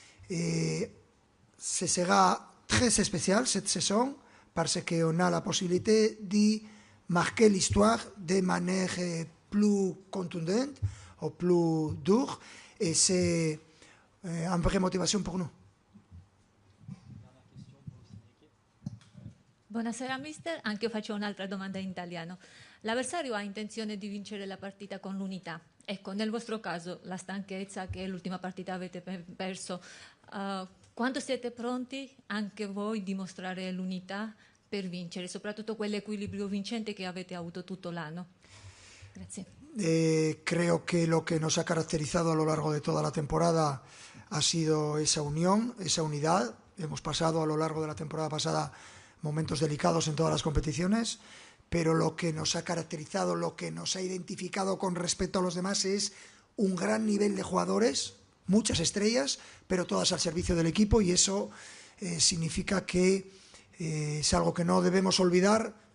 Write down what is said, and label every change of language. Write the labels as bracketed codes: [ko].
[fr] Et ce sera très spécial cette saison parce qu'on a la possibilité de marquer l'histoire de manière plus contundente ou plus dure et c'est une vraie motivation pour nous. [it] Buonasera mister, anche io faccio un'altra domanda in italiano. L'avversario ha intenzione di vincere la partita con l'unità. Ecco, nel vostro caso la stanchezza che l'ultima partita avete perso, quando siete pronti anche voi dimostrare l'unità per vincere, soprattutto quell'equilibrio vincente che avete avuto tutto l'anno? Grazie. [es] Creo que lo que nos ha caracterizado a lo largo de toda la temporada ha sido esa unión, esa unidad. Hemos pasado a lo largo de la temporada pasada momentos delicados en todas las competiciones, pero lo que nos ha caracterizado, lo que nos ha identificado con respecto a los demás es un gran nivel de jugadores, muchas estrellas, pero todas al servicio del equipo y eso significa que es algo que no debemos olvidar.